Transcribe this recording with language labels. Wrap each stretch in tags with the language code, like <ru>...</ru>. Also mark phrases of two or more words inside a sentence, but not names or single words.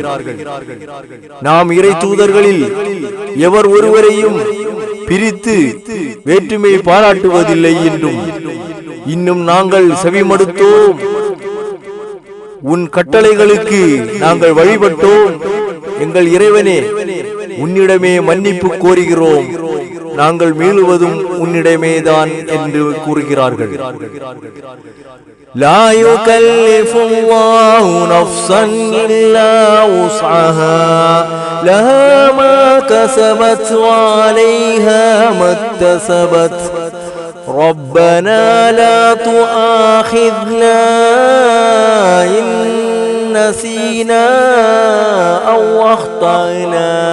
<ta>நாம் இறை தூதர்களில் எவர் ஒருவரையும் பிரித்து வேற்றுமை பாராட்டுவதில்லை என்றும், இன்னும் நாங்கள் செவிமடுத்தோம், உன் கட்டளைகளுக்கு நாங்கள் வழிபட்டோம், எங்கள் இறைவனே உன்னிடமே மன்னிப்பு கோருகிறோம், நாங்கள் மீளுவதும் உன்னிடமேதான் என்று கூறுகிறார்கள்.</ta> <ar>لا يكلف الله نفسا إلا وسعها لها ما كسبت وعليها ما اكتسبت ربنا لا تؤاخذنا إن نسينا أو أخطأنا</ar>